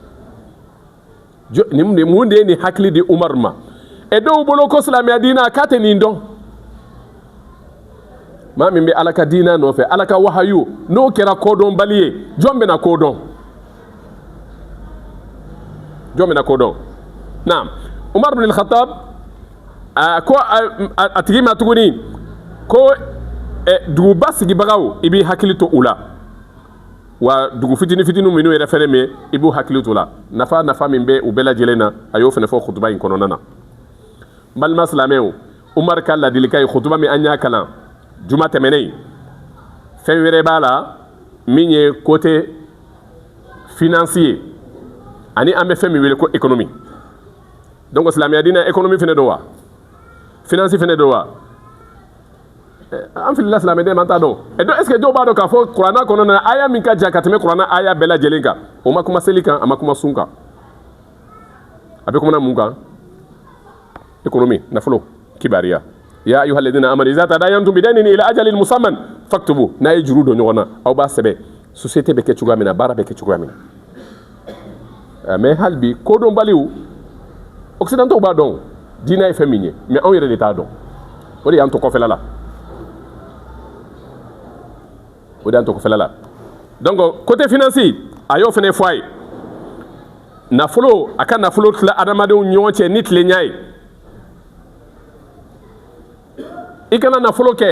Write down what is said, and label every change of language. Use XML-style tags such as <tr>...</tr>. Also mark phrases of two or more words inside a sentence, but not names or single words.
<bm>mun de ye nin hakili di Umaru ma e dɔw bolo ko silamɛya diina k'a tɛ nin dɔn maa min bɛ ala ka diina nɔfɛ ala ka wahayu n'o kɛra kodɔnbali ye jɔn bɛna kodɔn naam Umar ibn al-Khattab ko a tigi ma tuguni ko duguba sigibagaw i b'i hakili to u la wa dugu fitini minnu yɛrɛ fɛnɛ mɛn i b'u hakili to la nafa min bɛ u bɛɛ lajɛlen na a y'o fɛnɛ fɔ khutuba in kɔnɔna na n balima silamɛw Umar ka ladilikan ye khutuba min an y'a kalan juma tɛmɛnen fɛn wɛrɛ b'a la min ye</bm> <fr>côté financier</fr> <bm>ani an bɛ fɛn min wele ko économie donc silamɛya diinɛ économie fɛnɛ don wa finance fɛnɛ don wa an filila silamɛden man t'a dɔn</bm> <fr>est ce que</fr> <bm>dɔw b'a dɔn k'a fɔ kuranɛ kɔnɔna na aya min ka jan ka tɛmɛ kuranɛ aya bɛɛ lajɛlen kan o ma kuma seli kan a ma kuma sun kan a bɛ kumana mun kan économie nafolo kibariya</bm> <ar>يا أيها الذين آمنوا إذا تداينتم بدين إلى أجل مسمى فاكتبوه</ar> <bm>n'a ye juru don ɲɔgɔn na aw b'a sɛbɛn société bɛ kɛ cogoya min na baara bɛ kɛ cogoya min na mais hali bi kodɔnbaliw occidentaux b'a dɔn diinɛ ye fɛn min ye mais anw yɛrɛ de t'a dɔn o de y'an to kɔfɛla la donc</bm> <fr>côté financier</fr> <bm>a y'o fɛnɛ fɔ a ye nafolo a ka nafolo tila adamadenw ɲɔgɔn cɛ ni tilenya ye i kana nafolo kɛ</bm>